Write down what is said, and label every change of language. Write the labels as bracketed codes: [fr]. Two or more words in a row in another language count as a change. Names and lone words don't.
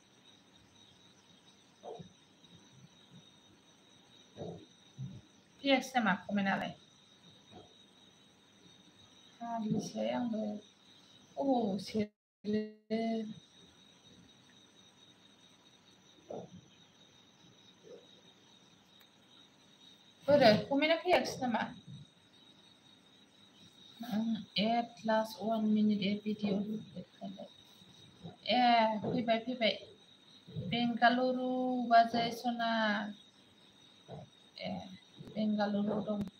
[brx] फैयाखिसै नामा कमेन्टआलाय हालिसै आंबो सेरो बोरो कमेन्टआ फैयाखिसै नामा [en] at last 1 minute a video [brx] फैबाय बेंगालुरु बाजै सना बेंगालुरु दं